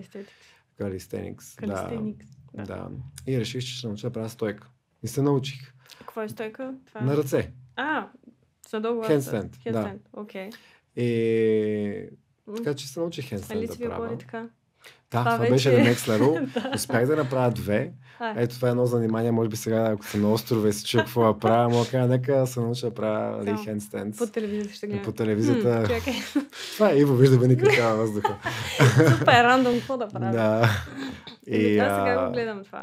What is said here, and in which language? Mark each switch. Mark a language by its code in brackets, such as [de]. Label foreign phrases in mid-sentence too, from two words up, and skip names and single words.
[bg] Калистеникс. Да. И реших, че ще науча да правя стойка. И се научих. Какво е стойка? Това... На ръце. Задолу хендстенд. Да. Окей. И така че се научих хендстенд да правя. Така? Да, това беше [en] the next level. [bg] Успях да направя 2. Ето това е едно занимание, може би сега, ако съм на острова и се чуя какво да правя, мога да нека се науча да правя хендстендс. По телевизията ще гледам. По телевизията. Това е Иво, виждаме никак такава въздуха. Супер рандом, какво да правя? Да. Аз сега го гледам това.